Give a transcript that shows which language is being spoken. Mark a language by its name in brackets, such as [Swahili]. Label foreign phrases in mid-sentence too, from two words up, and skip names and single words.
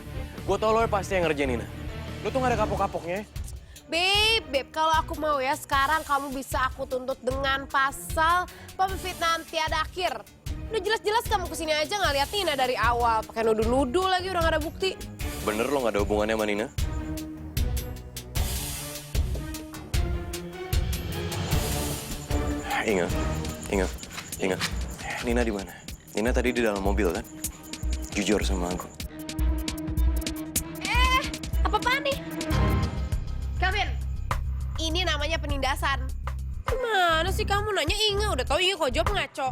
[Indonesian] Gue tau lo pasti yang ngerjain Nina. Lo tuh gak ada kapok-kapoknya ya? Beb, kalau aku mau ya, sekarang kamu bisa aku tuntut dengan pasal pemfitnahan tiada akhir. Udah jelas-jelas kamu kesini aja nggak lihat Nina dari awal. Pakai nuduh-nuduh lagi, udah gak ada bukti. Bener lo gak ada hubungannya sama Nina? Ingat. Nina di mana? Nina tadi di dalam mobil kan? Jujur sama aku. Apa-apaan nih? Kelvin, ini namanya penindasan. Gimana sih kamu nanya Inge? Udah tau Inge kok jawab ngaco.